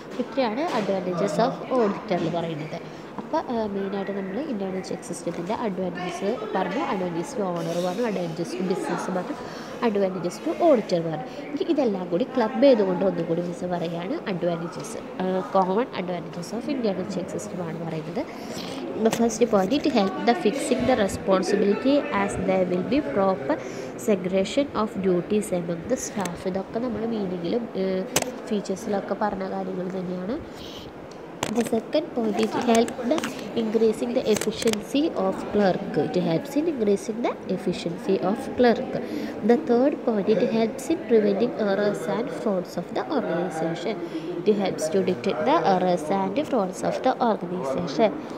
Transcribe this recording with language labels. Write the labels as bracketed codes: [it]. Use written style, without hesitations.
[ml] ഇത്രയാണ് advantages of ഓഡിറ്ററിൽ പറയുന്നത്. അപ്പോൾ മെയിനായിട്ട് നമ്മൾ ഇൻറ്റേർണൽ ചെക്ക് സിസ്റ്റത്തിൻ്റെ അഡ്വാൻറ്റേജസ് പറഞ്ഞു, അഡ്വാൻറ്റേജസ് ടു ഓണർ പറഞ്ഞു, അഡ്വാൻറ്റേജസ് ടു ബിസിനസ് പറഞ്ഞു, അഡ്വാൻറ്റേജസ് ടു ഓഡിറ്റർ പറഞ്ഞു. ഇതെല്ലാം കൂടി ക്ലബ് ചെയ്തുകൊണ്ട് ഒന്നുകൂടി മിസ് പറയുകയാണ് advantages, common advantages of internal check സിസ്റ്റമാണ് പറയുന്നത്. [en] The first point, it help the fixing the responsibility as there will be proper segregation of duties among the staff. [ml] ഇതൊക്കെ നമ്മുടെ മീനിങ്ങിലും ഫീച്ചേഴ്സിലൊക്കെ പറഞ്ഞ കാര്യങ്ങൾ തന്നെയാണ്. [en] The second point, it helps the increasing the efficiency of clerk. It helps in increasing the efficiency of clerk. The third point, it helps in preventing errors and frauds of the organization. It helps to detect the errors and frauds of the organization.